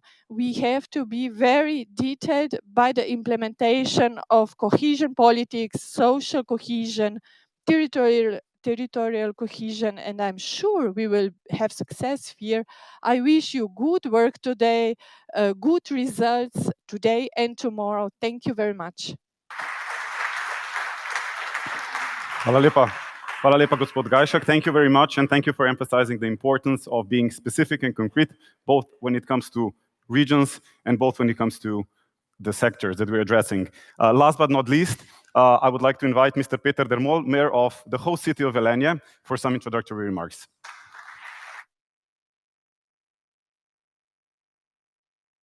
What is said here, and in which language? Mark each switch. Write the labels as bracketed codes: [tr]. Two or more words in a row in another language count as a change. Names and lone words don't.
[en] We have to be very detailed by the implementation of cohesion politics, social cohesion, territorial cohesion, and I'm sure we will have success here. I wish you good work today, good results today and tomorrow. Thank you very much. [sl] Hvala lepa. Hvala lepa, gospod Gajšek. [en] Thank you very much, and thank you for emphasizing the importance of being specific and concrete, both when it comes to regions and both when it comes to the sectors that we're addressing. Last but not least, I would like to invite Mr. Peter Dermol, Mayor of the host city of Velenje, for some introductory remarks.